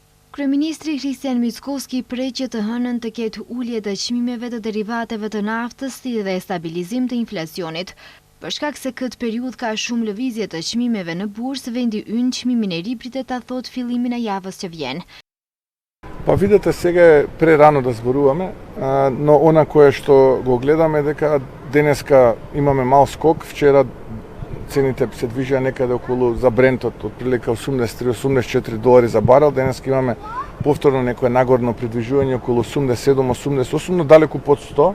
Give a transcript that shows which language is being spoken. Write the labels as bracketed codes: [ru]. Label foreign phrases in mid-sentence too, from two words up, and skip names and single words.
[sq] Kryeministri Kristian Mickoski prej që të hënën të ketë ulje të çmimeve të derivateve të naftës dhe stabilizim të inflacionit. Për shkak se këtë periudhë ka shumë lëvizje të çmimeve në bursë, vendi ynë çmimin e ri pritet ta thotë fillimin e javës që vjen. [mk] Па видете, сега е прерано да зборуваме, но она кое што го гледаме дека денеска имаме мал скок. Вчера цените се движеа некаде околу за брентот, отприлика 83-84 долари за барел. Денеска имаме повторно некое нагорно придвижување околу 87-88, но далеку под 100.